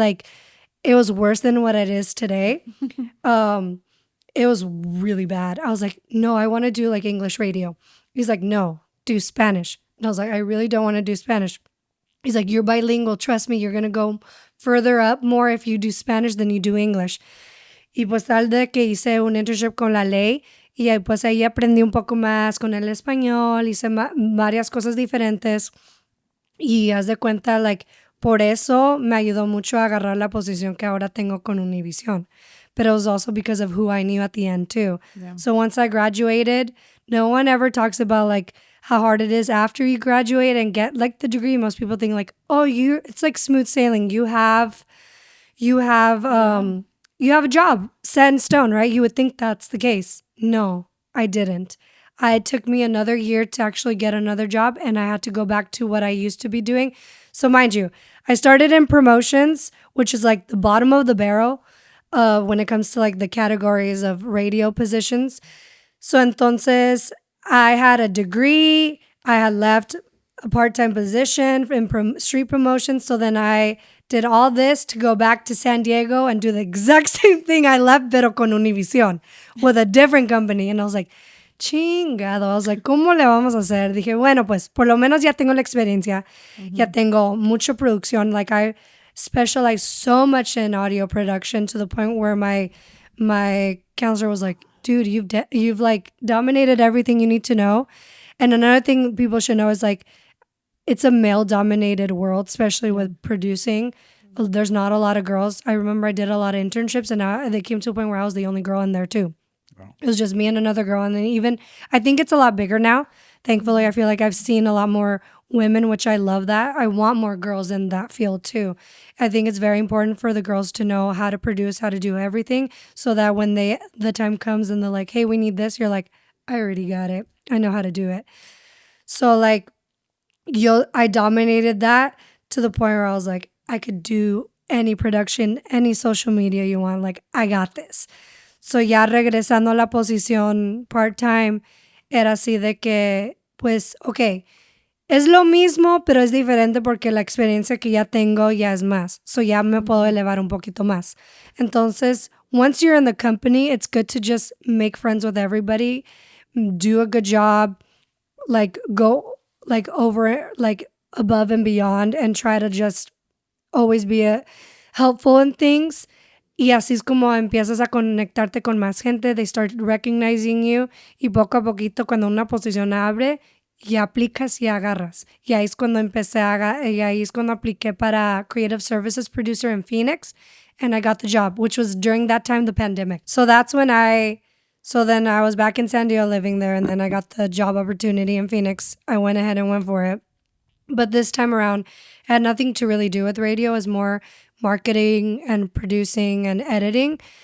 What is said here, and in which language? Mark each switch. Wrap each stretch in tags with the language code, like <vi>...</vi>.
<en>Like, it was worse than what it is today. It was really bad. I was like, no, I want to do like English radio. He's like, no, do Spanish. And I was like, I really don't want to do Spanish. He's like, you're bilingual. Trust me, you're going to go further up more if you do Spanish than you do English.</en> <es>Y pues tal de que hice un internship con La Ley y pues ahí aprendí un poco más con el español, hice varias cosas diferentes y haz de cuenta, like, por eso me ayudó mucho a agarrar la posición que ahora tengo con Univision.</es> <en>But it was also because of who I knew at the end too. Yeah. So once I graduated, no one ever talks about like how hard it is after you graduate and get like the degree. Most people think like, oh, it's like smooth sailing. You have a job set in stone, right? You would think that's the case. No, I didn't. It took me another year to actually get another job and I had to go back to what I used to be doing. So mind you, I started in promotions, which is like the bottom of the barrel when it comes to like the categories of radio positions. So entonces I had a degree. I had left a part-time position in street promotions. So then I did all this to go back to San Diego and do the exact same thing I left,</en> <es>pero con Univision,</es> <en>with a different company. And I was like, chingado. I was like,</en> <es>¿cómo le vamos a hacer? Dije, bueno, pues por lo menos ya tengo la experiencia. Ya tengo mucha producción.</es> <en>Like I specialize so much in audio production to the point where my counselor was like, dude, you've like dominated everything you need to know. And another thing people should know is like, it's a male-dominated world, especially with producing. There's not a lot of girls. I remember I did a lot of internships, and they came to a point where I was the only girl in there too. Wow. It was just me and another girl, and then even I think it's a lot bigger now. Thankfully, I feel like I've seen a lot more women, which I love that. I want more girls in that field too. I think it's very important for the girls to know how to produce, how to do everything, so that when the time comes and they're like, "Hey, we need this," you're like, "I already got it. I know how to do it." So like. I dominated that to the point where I was like, I could do any production, any social media you want. Like, I got this.</en> <es>So ya regresando a la posición part-time, era así de que, pues, ok, es lo mismo, pero es diferente porque la experiencia que ya tengo ya es más. So ya me puedo elevar un poquito más.</es> <en>Entonces, once you're in the company, it's good to just make friends with everybody, do a good job, like go like over like above and beyond and try to just always be helpful in things.</en> <es>Y así es como empiezas a conectarte con más gente.</es> <en>They start recognizing you.</en> <es>Y poco a poquito, cuando una posición abre, ya aplicas y agarras. Y ahí es cuando y ahí es cuando apliqué para Creative Services Producer in Phoenix.</es> <en>And I got the job, which was during that time, the pandemic. So that's when so then I was back in San Diego living there. And then I got the job opportunity in Phoenix. I went ahead and went for it. But this time around, it had nothing to really do with radio. It was more marketing and producing and editing.</en>